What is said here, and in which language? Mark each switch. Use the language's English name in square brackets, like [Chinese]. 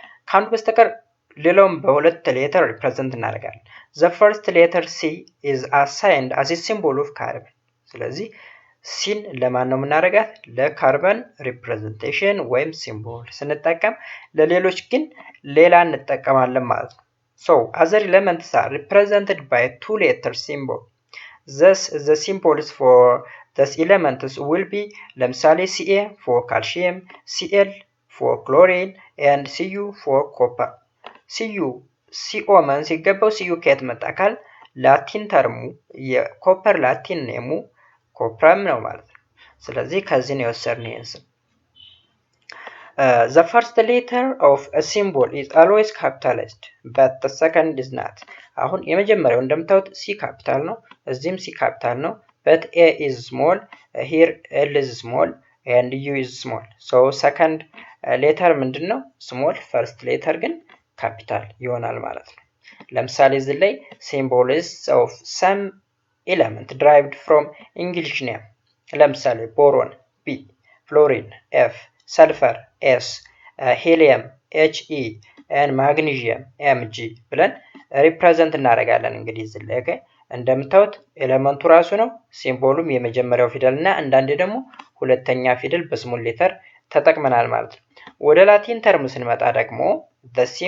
[Amharic] ከአንዱ በስተቀር ሌላውም በሁለት ሌተር ሪፕሬዘንት እናደርጋለን። [English] The first letter C is assigned as a symbol of carbon. [Amharic] ስለዚህ ሲን ለማን ነው የምናደርጋት? ለካርበን ሪፕሬዘንቴሽን ወይም ሲምቦል ስንጠቀም፣ ለሌሎች ግን ሌላ እንጠቀማለን ማለት ነው። [English] So other elements are represented by two letter symbol. Thus the symbols for these elements will be [Amharic] ለምሳሌ [English] Ca for calcium, Cl for chlorine and Cu for copper. Cu [Amharic] ሲኦ ማን ሲገባው ሲዩ ከየት መጣ ካል ላቲን ተርሙ የኮፐር ላቲን ኔሙ ኮፕረም ነው ማለት ነው። ስለዚህ ከዚህ ነው የወሰድነው ይሄን ስም። [English] The first letter of a symbol is always capitalized but the second is not. [Amharic] አሁን የመጀመሪያው እንደምታዩት ሲ ካፒታል ነው፣ [English] እዚህም ሲ ካፒታል ነው, but a is small, here l is small and u is small. So second letter [Amharic] ምንድነው? [English] small, first letter [Amharic] ግን ካፒታል ይሆናል ማለት ነው። ለምሳሌ እዚህ ላይ [English] symbols of some element derived from English name. [Amharic] ለምሳሌ boron B, fluorine F, sulfur S, helium He and magnesium Mg ብለን ሪፕሬዘንት እናደርጋለን። እንግዲህ እዚህ ላይ እንደምታዩት ኤሌመንቱ ራሱ ነው፣ ሲምቦሉም የመጀመሪያው ፊደል እና አንዳንዴ ደግሞ ሁለተኛ ፊደል በስሞል ሌተር ተጠቅመናል ማለት ነው። ወደ ላቲን ተርም ስንመጣ ደግሞ [English] the